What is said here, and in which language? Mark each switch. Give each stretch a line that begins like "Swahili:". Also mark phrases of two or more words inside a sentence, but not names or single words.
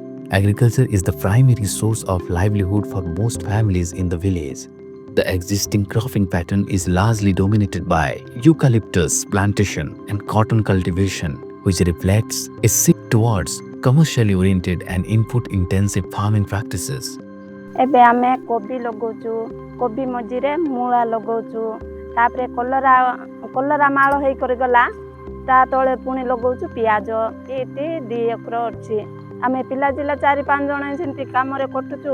English: Agriculture is the primary source of livelihood for most families in the village. The existing cropping pattern is largely dominated by eucalyptus plantation and cotton cultivation, which reflects a shift towards commercially oriented and input-intensive farming practices.
Odia: ଏବେ ଆମେ କୋବି ଲଗାଉଛୁ, କୋବି ମଝିରେ ମୂଳା ଲଗାଉଛୁ, ତାପରେ କଲରା ମାଳ ହେଇକରି ଗଲା, ତା ତଳେ ପୁଣି ଲଗାଉଛୁ ପିଆଜ। ଏଇଠି 2 ଏକର ଅଛି। ଆମେ ପିଲା ଜିଲ୍ଲା 4-5 ଜଣ ସେମିତି କାମରେ କଟୁଛୁ।